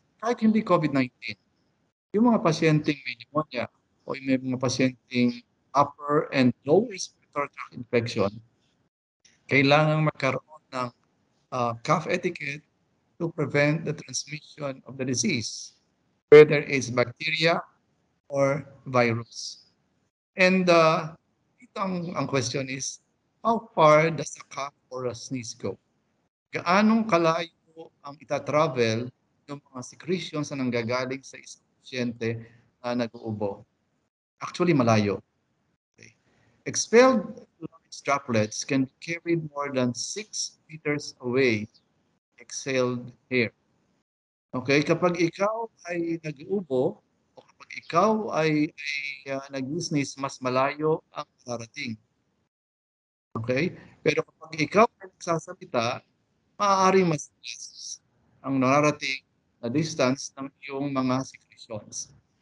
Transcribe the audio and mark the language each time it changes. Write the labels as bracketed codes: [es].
[tl] Kahit hindi COVID-19, yung mga pasyenteng [en] may pneumonia o may mga pasyenteng upper and lower respiratory tract infection, [tl] kailangan magkaroon ng [en] cough etiquette to prevent the transmission of the disease, whether it's bacteria or virus. And [tl] ito ang [en] question is, how far does a cough or a sneeze go? [tl] Gaanong kalayo ang ita-travel yung mga secretions na nanggagaling sa isang pasyente na nag-uubo? Actually, malayo. Okay. [en] Expelled droplets can be carried more than 6 meters away. Exhaled air. [tl] Okay, kapag ikaw ay nag-uubo o kapag ikaw ay nag-sneeze, mas malayo ang darating. Okay? Pero kapag ikaw ay nagsasalita, maaaring mas less ang nararating na distance ng iyong mga secretions.